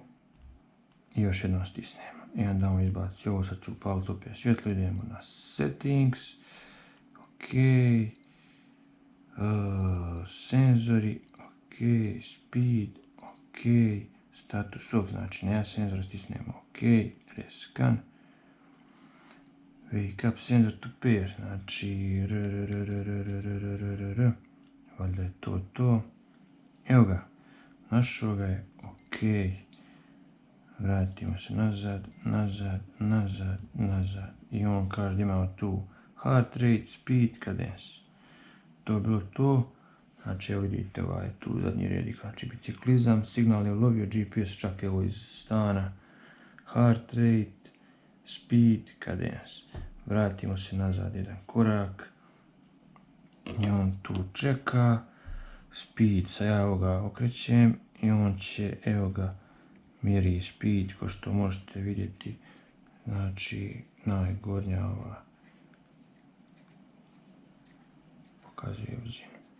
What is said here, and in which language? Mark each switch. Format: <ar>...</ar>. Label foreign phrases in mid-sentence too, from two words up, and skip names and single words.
<hr>I još jednom stisnemo. I onda on izbaci. Ovo sad ću upaliti opet svjetlo. Idemo na settings. Ok. Senzori. Ok.</hr> <en>Speed. Ok. Status off.</en> <hr>Znači nema senzora, stisnemo ok. Rescan.</hr> <en>Wake up sensor to pair,</en> <hr>znači valjda je to. Evo ga, našao ga je, ok. Vratimo se nazad i on kaže da imamo tu</hr> <en>heart rate, speed, cadence.</en> <hr>To je bilo to, znači evo vidite ovaj tu zadnji redik, znači biciklizam, signal je ulovio, GPS čak evo iz stana,</hr> <en>heart rate, speed, cadence.</en> <hr>Vratimo se nazad jedan korak. I on tu čeka. Speed, sad ja ovoga okrećem i on će, evo ga, mjeri speed, kao što možete vidjeti. Znači, najgornja ova pokazuje brzinu.</hr>